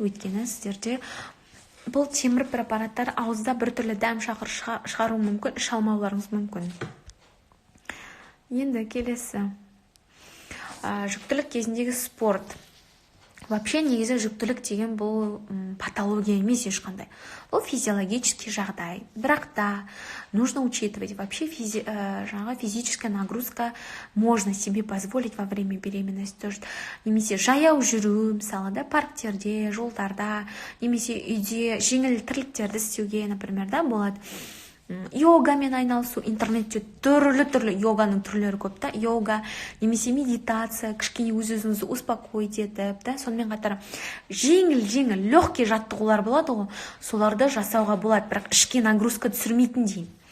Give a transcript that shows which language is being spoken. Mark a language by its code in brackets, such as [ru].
[kk] Өйткені сіздерде бұл темір препараттар ауызда бір түрлі дәм шақыр шығару мүмкін, іш алмауларыңыз мүмкін. Енді келесі. Жүктілік кезіндегі спорт. [ru] Вообще [kk] негізі жүктілік деген бұл патология емес ешқандай. Бұл [ru] физиологический [kk] жағдай. Бірақ та [ru] нужно учитывать. Вообще физическая нагрузка можно себе позволить во время беременности. [kk] Немесе жаяу жүру, мысалы да, парктерде, жолдарда, немесе үйде жеңіл тірліктерді істеуге, [ru] например, [kk] да, болады. йогамен айналысу, интернетте түрлі йоганың түрлері көп та, йога немесе медитация, кішкене өз-өзіңізді [ru] успокоить [kk] етіп, да, сонымен қатар жеңіл [ru] легкий [kk] жаттығулар болады ғой, соларды жасауға болады, бірақ ішке [ru] нагрузка [kk] түсірмейтіндей.